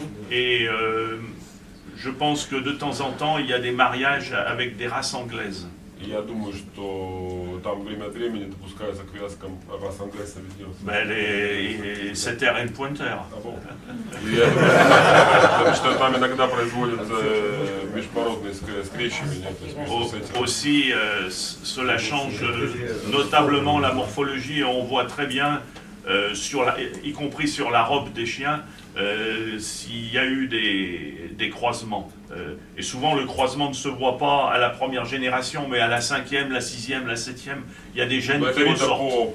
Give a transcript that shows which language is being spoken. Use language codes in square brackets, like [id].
[fr] Et je pense que de temps en temps, il y a des mariages avec des races anglaises. [ru] Я думаю, что там время от времени допускается к вязкам рас английских [fr] Ben, les [en] setter and pointer. [ru] Я думаю, что там иногда производят межпородные скрещивания. [fr] Aussi, cela change notablement la morphologie. On voit très bien, y compris sur la robe des chiens, s'il y a eu des croisements. Et souvent, le croisement ne se voit pas à la première génération, mais à la 5e, la 6e, la 7e, il y a des gènes qui ressortent.